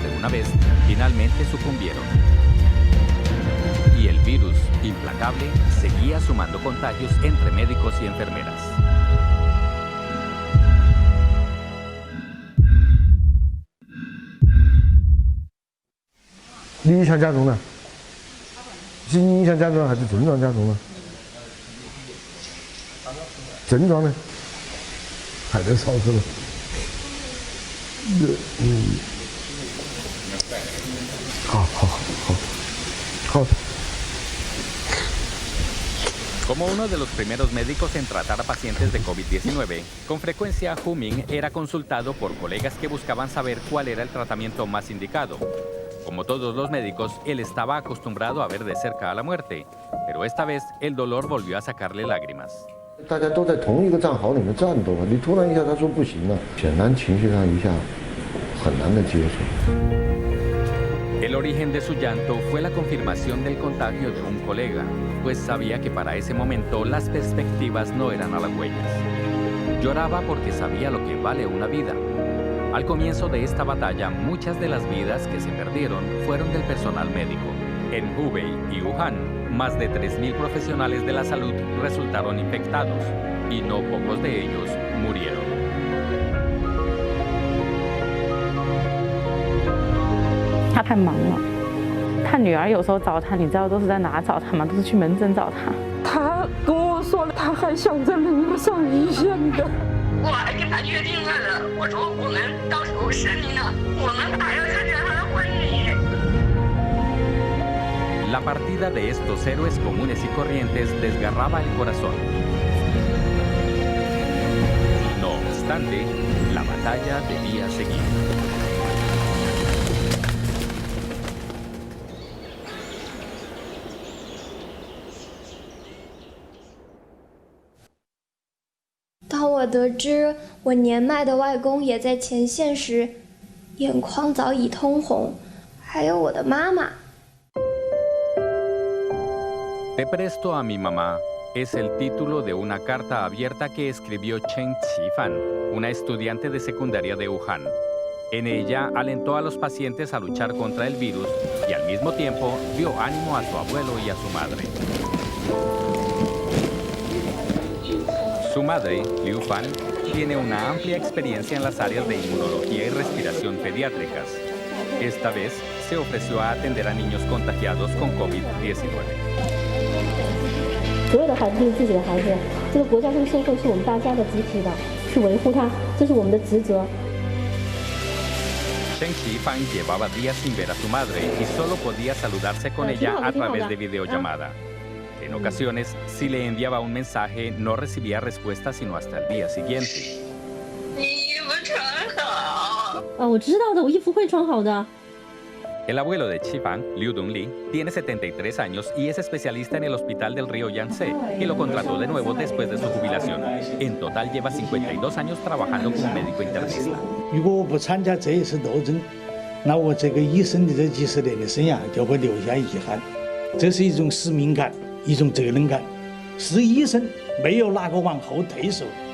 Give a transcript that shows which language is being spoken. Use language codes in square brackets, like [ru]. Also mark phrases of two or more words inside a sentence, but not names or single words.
[es] vez finalmente sucumbieron. Y el virus, implacable, seguía sumando contagios entre médicos y enfermeras. [zh] 你影响加重了，是影响加重还是症状加重了？症状呢？还在烧是吧？好。 [es] Como uno de los primeros médicos en tratar a pacientes de COVID-19, con frecuencia Hu Ming era consultado por colegas que buscaban saber cuál era el tratamiento más indicado. Como todos los médicos, él estaba acostumbrado a ver de cerca a la muerte, pero esta vez el dolor volvió a sacarle lágrimas. [zh] 大家都在同一个战壕里面战斗，你突然一下他说不行了，显然情绪上一下很难的接受。 [es] El origen de su llanto fue la confirmación del contagio de un colega, pues sabía que para ese momento las perspectivas no eran halagüeñas. Lloraba porque sabía lo que vale una vida. Al comienzo de esta batalla, muchas de las vidas que se perdieron fueron del personal médico. En Hubei y Wuhan, más de 3.000 profesionales de la salud resultaron infectados y no pocos de ellos murieron. [zh] 他太忙了，他女儿有时候找他，你知道都是在哪找他吗？都是去门诊找他。他跟我说了，他还想在人路上一线的。我还跟他约定了，我说我们到时候生你了，我们还要参加他的婚礼。 [es] La partida de estos héroes comunes y corrientes desgarraba el corazón. No obstante, la batalla debía seguir. [zh] " 当我得知我年迈的外公也在前线时，眼眶早已通红，还有我的妈妈。 [es] Te presto a mi mamá es el título de una carta abierta que escribió Chen Qifan, una estudiante de secundaria de Wuhan. En ella alentó a los pacientes a luchar contra el virus y al mismo tiempo dio ánimo a su abuelo y a su madre. Su madre, Liu Fan, tiene una amplia experiencia en las áreas de inmunología y respiración pediátricas. Esta vez se ofreció a atender a niños contagiados con COVID-19. [zh] 所有的孩子都是自己的孩子，这个国家跟社会是我们大家的集体的，去维护它，这是我们的职责。 [es] Chen Qifan llevaba días sin ver a su madre y solo podía saludarse con ella a través de videollamada. En ocasiones, si le enviaba un mensaje, no recibía respuesta sino hasta el día siguiente. [zh] 你衣服穿好。我知道的，我衣服会穿好的。 [es] El abuelo de Qifan, Liu Dunli, tiene 73 años y es especialista en el hospital del río Yangtze y lo contrató de nuevo después de su jubilación. En total lleva 52 años trabajando como médico internista. [zh] 如果我不参加这一次斗争，那我这个医生的这几十年的生涯就会留下遗憾。这是一种使命感，一种责任感。是医生，没有哪个往后退缩。